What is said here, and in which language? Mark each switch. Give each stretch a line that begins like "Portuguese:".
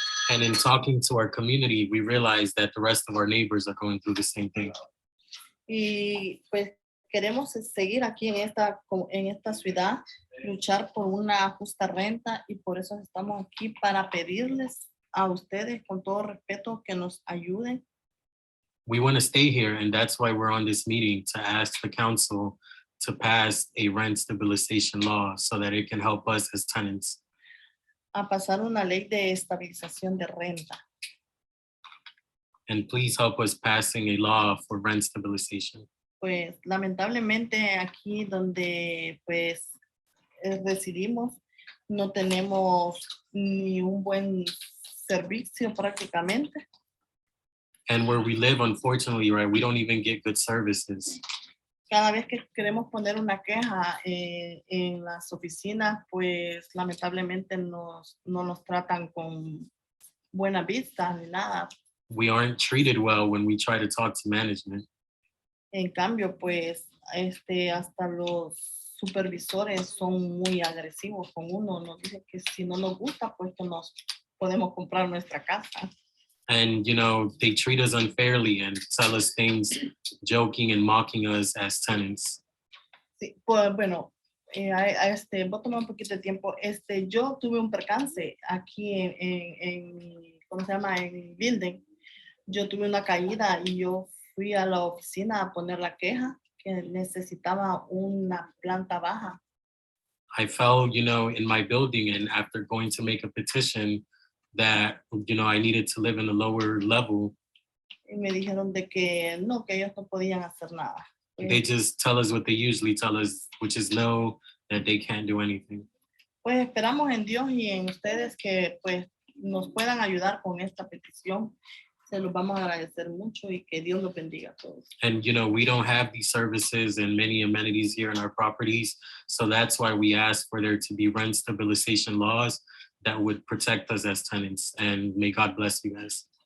English: And in talking to our community, we realize that the rest of our neighbors are going through the same thing.
Spanish: Y pues queremos seguir aquí en esta ciudad, luchar por una justa renta, y por eso estamos aquí para pedirles a ustedes con todo respeto que nos ayuden.
English: We want to stay here, and that's why we're on this meeting, to ask the council to pass a rent stabilization law so that it can help us as tenants.
Spanish: A pasar una ley de estabilización de renta.
English: And please help us passing a law for rent stabilization.
Spanish: Pues lamentablemente aquí donde pues residimos no tenemos ni un buen servicio prácticamente.
English: And where we live, unfortunately, right, we don't even get good services.
Spanish: Cada vez que queremos poner una queja en las oficinas, pues lamentablemente no nos tratan con buena vista ni nada.
English: We aren't treated well when we try to talk to management.
Spanish: En cambio, pues hasta los supervisores son muy agresivos con uno. Nos dicen que si no nos gusta, pues que nos podemos comprar nuestra casa.
English: And, you know, they treat us unfairly and tell us things, joking and mocking us as tenants.
Spanish: Sí, pues bueno, voy a tomar un poquito de tiempo. Yo tuve un percance aquí en ¿cómo se llama? En el building. Yo tuve una caída y yo fui a la oficina a poner la queja que necesitaba una planta baja.
English: I fell, you know, in my building, and after going to make a petition that, you know, I needed to live in a lower level.
Spanish: Y me dijeron de que no, que ellos no podían hacer nada.
English: They just tell us what they usually tell us, which is no, that they can't do anything.
Spanish: Pues esperamos en Dios y en ustedes que pues nos puedan ayudar con esta petición. Se los vamos a agradecer mucho y que Dios los bendiga a todos.
English: And, you know, we don't have these services and many amenities here in our properties. So that's why we ask for there to be rent stabilization laws that would protect us as tenants. And may God bless you guys.